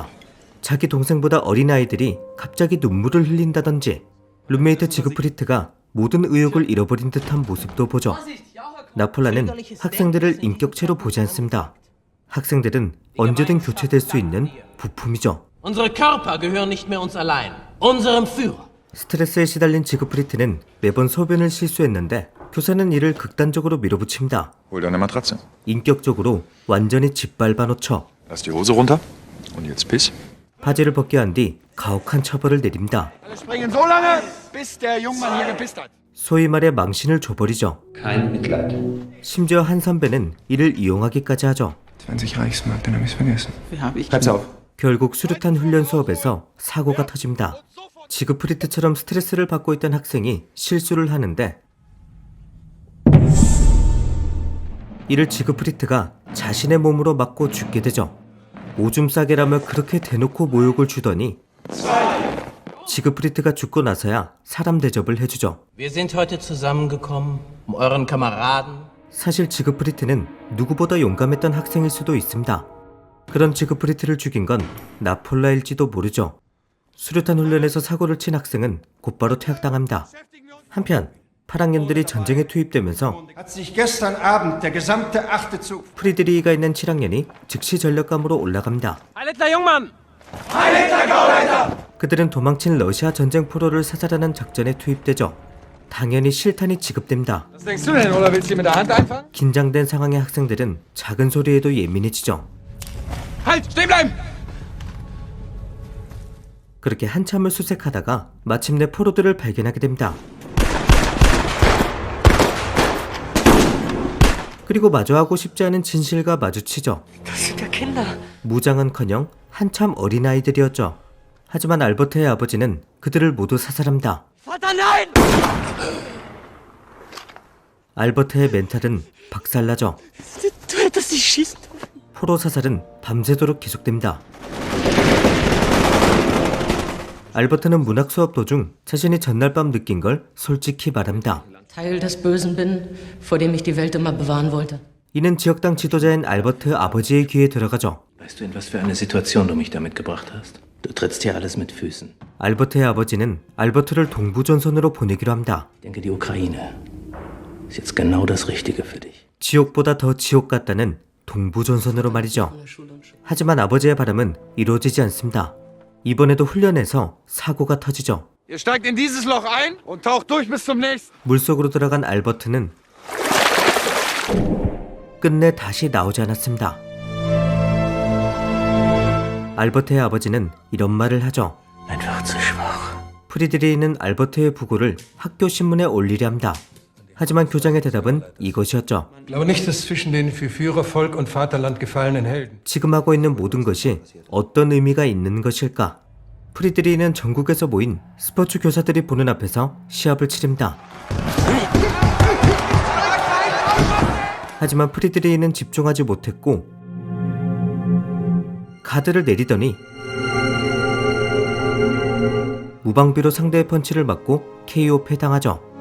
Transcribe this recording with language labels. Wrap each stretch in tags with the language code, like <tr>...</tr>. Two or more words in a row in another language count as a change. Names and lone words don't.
<ko>자기 동생보다 어린 아이들이 갑자기 눈물을 흘린다든지 룸메이트 지그프리트가 모든 의욕을 잃어버린 듯한 모습도 보죠. 나폴라는 학생들을 인격체로 보지 않습니다. 학생들은 언제든 교체될 수 있는 부품이죠.</ko> <de>Unsere Körper gehören nicht mehr uns allein, unserem Führer.</de> <ko>스트레스에 시달린 지그프리트는 매번 소변을 실수했는데 교사는 이를 극단적으로 밀어붙입니다.</ko> <de>Hol deine Matratze.</de> <ko>인격적으로 완전히 짓밟아 놓죠.</ko> <de>Lass die Hose runter. Und jetzt piss.</de> <ko>바지를 벗게 한 뒤 가혹한 처벌을 내립니다.</ko> <de>Springen so lange, bis der Jungmann hier gepisst hat.</de> <ko>소위 말해 망신을 줘버리죠.</ko> <de>Kein Mitleid.</de> <ko>심지어 한 선배는 이를 이용하기까지 하죠.</ko> <de>20 Reichsmark, dann hab ich's vergessen. Bleib's auf.</de> <ko>결국 수류탄 훈련 수업에서 사고가 터집니다. 지그프리트처럼 스트레스를 받고 있던 학생이 실수를 하는데 이를 지그프리트가 자신의 몸으로 맞고 죽게 되죠. 오줌 싸개라며 그렇게 대놓고 모욕을 주더니 지그프리트가 죽고 나서야 사람 대접을 해주죠.</ko> <de>Wir sind heute zusammengekommen, euren Kameraden.</de> <ko>사실 지그프리트는 누구보다 용감했던 학생일 수도 있습니다. 그런 지그프리트를 죽인 건 나폴라일지도 모르죠. 수류탄 훈련에서 사고를 친 학생은 곧바로 퇴학당합니다. 한편 8학년들이 전쟁에 투입되면서</ko> <de>Hat sich gestern Abend der gesamte 8. Zug</de> <ko>프리드리히가 있는 7학년이 즉시 전력감으로 올라갑니다.</ko> <de>Alter Jungmann!</de> <ko>그들은 도망친 러시아 전쟁 포로를 사살하는 작전에 투입되죠. 당연히 실탄이 지급됩니다.</ko> <de>Was denkst du denn, oder willst du mit der Hand einfangen?</de> <ko>긴장된 상황의 학생들은 작은 소리에도 예민해지죠.</ko> <de>Halt, stehen bleiben!</de> <ko>그렇게 한참을 수색하다가 마침내 포로들을 발견하게 됩니다. 그리고 마주하고 싶지 않은 진실과 마주치죠. 무장은커녕 한참 어린아이들이었죠. 하지만 알버트의 아버지는 그들을 모두 사살합니다. 알버트의 멘탈은 박살나죠. 포로 사살은 밤새도록 계속됩니다. 알버트는 문학 수업 도중 자신이 전날 밤 느낀 걸 솔직히 말합니다.</ko> <de>Teil des Bösen bin, vor dem ich die Welt immer bewahren wollte.</de> <ko>이는 지역당 지도자인 알버트 아버지의 귀에 들어가죠.</ko> <de>Weißt du, in was für eine Situation du mich damit gebracht hast? Du trittst hier alles mit Füßen.</de> <ko>알버트의 아버지는 알버트를 동부전선으로 보내기로 합니다.</ko> <de>Ich denke, die Ukraine ist jetzt genau das Richtige für dich.</de> <ko>지옥보다 더 지옥 같다는 동부전선으로 말이죠. 하지만 아버지의 바람은 이루어지지 않습니다. 이번에도 훈련에서 사고가 터지죠.</ko> <de>Ihr steigt in dieses Loch ein und taucht durch bis zum nächsten.</de> <ko>물속으로 들어간 알버트는 끝내 다시 나오지 않았습니다. 알버트의 아버지는 이런 말을 하죠.</ko> <de>Einfach zu schwach.</de> <ko>프리드리히는 알버트의 부고를 학교 신문에 올리려 합니다. 하지만 교장의 대답은 이것이었죠.</ko> <de>Ich glaube nicht, dass zwischen den für Führer, Volk und Vaterland gefallenen Helden</de> <ko>지금 하고 있는 모든 것이 어떤 의미가 있는 것일까? 프리드리히는 전국에서 모인 스포츠 교사들이 보는 앞에서 시합을 치릅니다. 하지만 프리드리히는 집중하지 못했고 가드를 내리더니 무방비로 상대의 펀치를 맞고 KO 패당하죠.</ko>